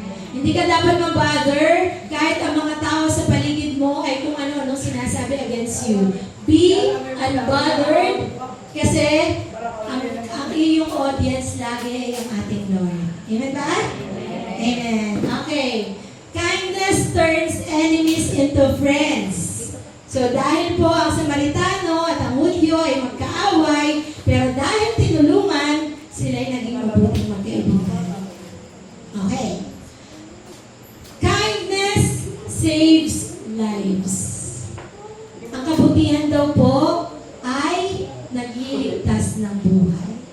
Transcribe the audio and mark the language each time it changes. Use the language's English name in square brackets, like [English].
[Filipino] Hindi ka dapat mabother kahit ang mga tao sa paligid mo ay kung ano-ano sinasabi [English] against you. Be unbothered [Filipino] kasi ang iyong audience lagi ay ang ating Lord. Amen ba? Amen. Okay. [English] Kindness turns enemies into friends. [Filipino] So dahil po ang Samaritano at ang Hudyo ay magkaaway, pero dahil tinulungan, sila ay naging mabuting magkaibigan. Okay. [English] Kindness saves lives. [Filipino] Ang kabutihan daw po ay nagliligtas ng buhay.